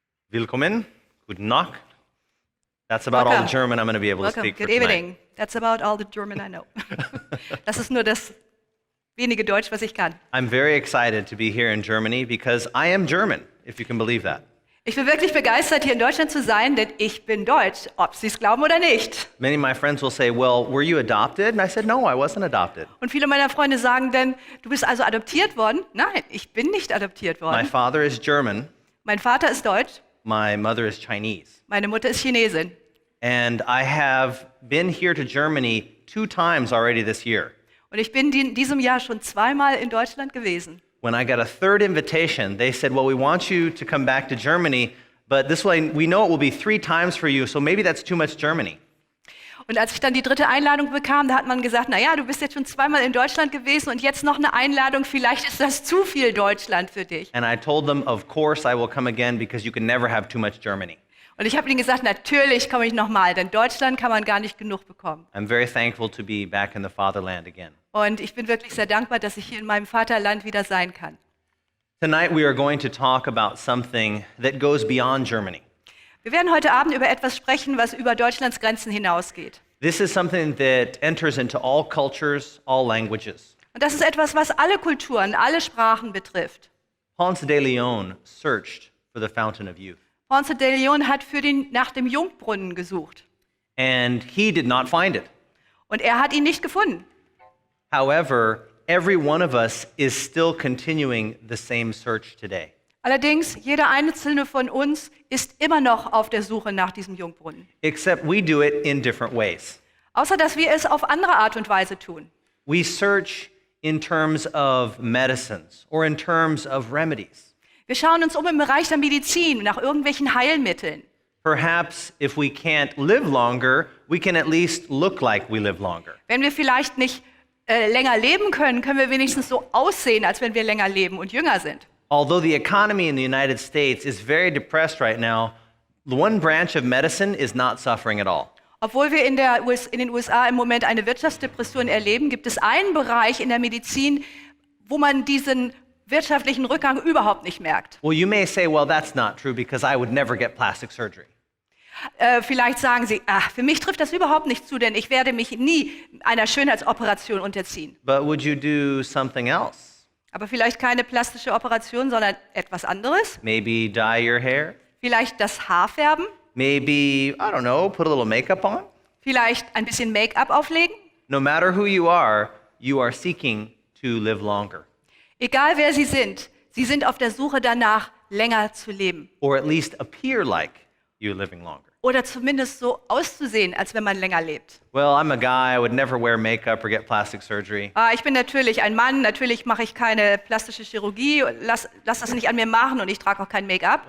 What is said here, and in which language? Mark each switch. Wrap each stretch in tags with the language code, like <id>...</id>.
<de>Willkommen, guten Nacht.</de> <en>That's about all the Welcome. German I'm going to be able to Welcome. speak for Good tonight. evening. That's about all the German I know.</en> <de>Das ist nur das wenige Deutsch, was ich kann.</de> <en>I'm very excited to be here in Germany because I am German, if you can believe that.</en> <de>Ich bin wirklich begeistert, hier in Deutschland zu sein, denn ich bin Deutsch, ob Sie es glauben oder nicht.</de> <en>Many of my friends will say, well, were you adopted? And I said, no, I wasn't adopted.</en> <de>Und viele meiner Freunde sagen dann, du bist also adoptiert worden? Nein, ich bin nicht adoptiert</de> <en>My</en> <de>worden.</de> <en>father is German,</en> <de>Mein Vater ist Deutsch,</de> <en>my mother is Chinese.</en> <de>meine Mutter ist Chinesin.</de> <en>And I have been here to Germany 2 times already this year.</en> <de>Und ich bin in diesem Jahr schon zweimal in Deutschland gewesen.</de> <en>When I got a 3rd invitation, they said, well, we want you to come back to Germany, but this way we know it will be 3 times for you, so maybe that's too much Germany.</en> <de>Und als ich dann die 3. Einladung bekam, da hat man gesagt, naja, du bist jetzt schon zweimal in Deutschland gewesen und jetzt noch eine Einladung, vielleicht ist das zu viel Deutschland für dich.</de> <en>And I told them, of course I will come again because you can never have too much Germany.</en> <de>Und ich habe ihnen gesagt, natürlich komme ich nochmal, denn Deutschland kann man gar nicht genug bekommen.</de> <en>I'm very thankful to be back in the fatherland again.</en> <de>Und ich bin wirklich sehr dankbar, dass ich hier in meinem Vaterland wieder sein kann.</de> <en>Tonight we are going to talk about something that goes beyond Germany.</en> <de>Wir werden heute Abend über etwas sprechen, was über Deutschlands Grenzen hinausgeht.</de> <en>This is something that enters into all cultures, all languages.</en> <de>Und das ist etwas, was alle Kulturen, alle Sprachen betrifft.</de> <en>Ponce de Leon searched for the fountain of youth,</en> <de>Ponce de Leon hat nach dem Jungbrunnen gesucht.</de> <en>and he did not find it.</en> <de>Und er hat ihn nicht gefunden.</de> <en>However, every one of us is still continuing the same search today.</en> <de>Allerdings, jeder einzelne von uns ist immer noch auf der Suche nach diesem Jungbrunnen.</de> <en>Except we do it in different ways.</en> <de>Außer dass wir es auf andere Art und Weise tun.</de> <en>We search in terms of medicines or in terms of remedies.</en> <de>Wir schauen uns im Bereich der Medizin nach irgendwelchen Heilmitteln.</de> <en>Perhaps if we can't live longer, we can at least look like we live longer.</en> <de>Wenn wir vielleicht nicht länger leben können, können wir wenigstens so aussehen, als wenn wir länger leben und jünger sind.</de> <en>Although the economy in the United States is very depressed right now, the one branch of medicine is not suffering at all.</en> <de>Obwohl wir in den USA im Moment eine Wirtschaftsdepression erleben, gibt es einen Bereich in der Medizin, wo man diesen wirtschaftlichen Rückgang überhaupt nicht merkt.</de> <en>Well, you may say, well, that's not true because I would never get plastic surgery.</en> <de>Vielleicht sagen Sie, ach, für mich trifft das überhaupt nicht zu, denn ich werde mich nie einer Schönheitsoperation unterziehen.</de> <en>But would you do something else?</en> <de>Aber vielleicht keine plastische Operation, sondern etwas anderes.</de> <en>Maybe dye your hair?</en> <de>Vielleicht das Haar färben,</de> <en>Maybe, I don't know, put a little makeup on?</en> <de>vielleicht ein bisschen Make-up auflegen.</de> <en>No matter who you are seeking to live longer,</en> <de>Egal wer Sie sind auf der Suche danach, länger zu leben.</de> <en>or at least appear like you're living longer.</en> <de>Oder zumindest so auszusehen, als wenn man länger lebt.</de> <en>Well, I'm a guy, I would never wear makeup or get plastic surgery.</en> <de>Ich bin natürlich ein Mann, natürlich mache ich keine plastische Chirurgie, lass das nicht an mir machen und ich trage auch kein Make-up.</de>